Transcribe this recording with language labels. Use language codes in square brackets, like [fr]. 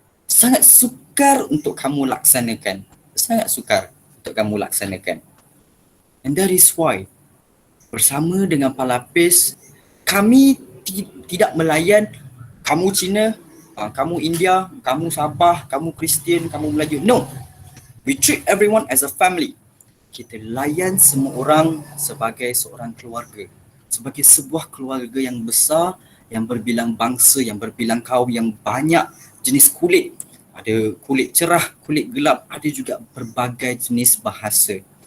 [ms] Sangat sukar untuk kamu laksanakan. [en] And that is why [ms] bersama dengan Palapis, kami tidak melayan kamu Cina, kamu India, kamu Sabah, kamu Kristian, kamu Melayu. [en] No. We treat everyone as a family. [ms] Kita layan semua orang sebagai seorang keluarga. Sebagai sebuah keluarga yang besar yang berbilang bangsa, yang berbilang kaum, yang banyak jenis kulit. Ada kulit cerah, kulit gelap, ada juga berbagai jenis bahasa.